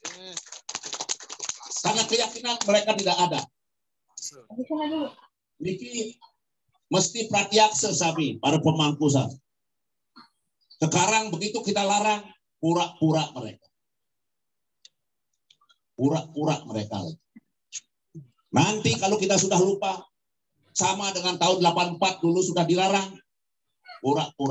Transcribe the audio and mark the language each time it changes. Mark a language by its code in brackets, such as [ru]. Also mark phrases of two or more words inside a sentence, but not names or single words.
[id] Karena keyakinan mereka tidak ada. [ban] Niki mesti pratyaksa sami para pemangku sami. [id] Sekarang begitu kita larang, pura-pura mereka. Pura-pura mereka. Nanti kalau kita sudah lupa, sama dengan tahun 84 dulu sudah dilarang, pura-pura.